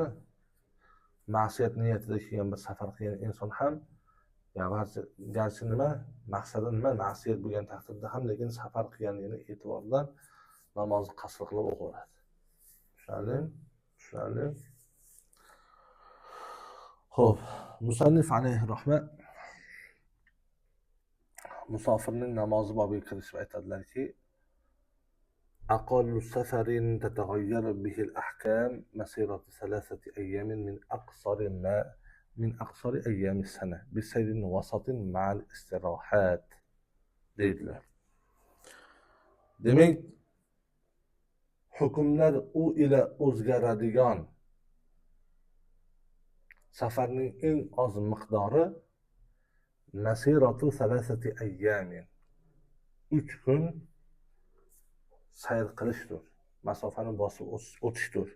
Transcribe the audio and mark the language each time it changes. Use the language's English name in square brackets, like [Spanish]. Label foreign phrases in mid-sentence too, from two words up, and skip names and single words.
[Uzbek] Ma'siyat niyatida kelgan bir safar qilgan inson ham garchi nima, maqsadi nima, ma'siyat bo'lgan taqdirda ham, lekin safar qilganligini e'tibordan namozni qasr qilib o'qiveradi. Tushunarli? Xo'p, musannif alayhi rahmat musofirning namozi bobiga kirishib aytadilarki, [Arabic] أقل سفر تتغير به الأحكام مسيرة 3 أيام من أقصر أيام السنة بسير وسط مع الاستراحات deydilar. [Uzbek] Demek hukmlar u ila o'zgaradigan safarning eng oz miqdori [Arabic] مسيرة 3 أيام [Uzbek] 3 kun sayr qilishdir, masofani bosib o'tishdir.